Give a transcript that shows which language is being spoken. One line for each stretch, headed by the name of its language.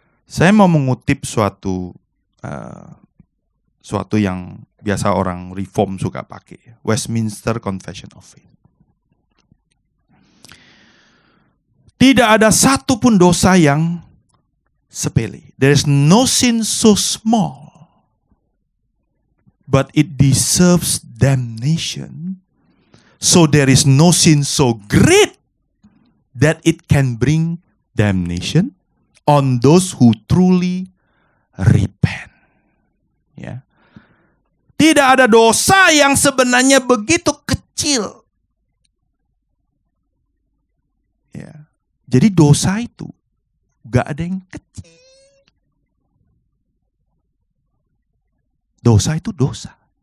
Indonesian: Saya mau mengutip suatu yang biasa orang reform suka pakai.
English: Westminster Confession of Faith.
Indonesian: Tidak ada satupun dosa yang sepele.
English: There is no sin so small, but it deserves damnation. So there is no sin so great that it can bring damnation on those who truly repent.
Indonesian: Ya. Tidak ada dosa yang sebenarnya begitu kecil. Ya. Jadi dosa itu gak ada yang kecil. Dosa itu dosa.